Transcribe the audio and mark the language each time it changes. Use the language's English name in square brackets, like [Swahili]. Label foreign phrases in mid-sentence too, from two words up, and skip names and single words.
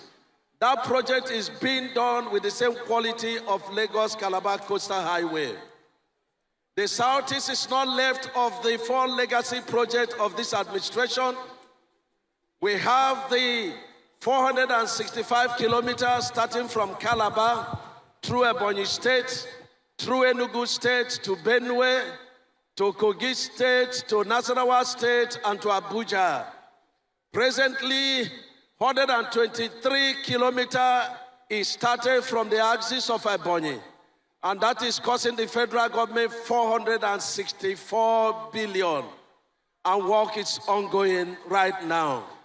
[English] That project is being done with the same quality of Lagos-Calabar Coastal Highway. The Southeast is not left of the 4 legacy projects of this administration. We have the 465 kilometers starting from Calabar, through Ebonyi State, through Enugu State, to Benue, to Kogi State, to Nasarawa State, and to Abuja. Presently, 123 kilometers is started from the axis of Ebonyi, and that is costing the federal government 464 billion, and work is ongoing right now.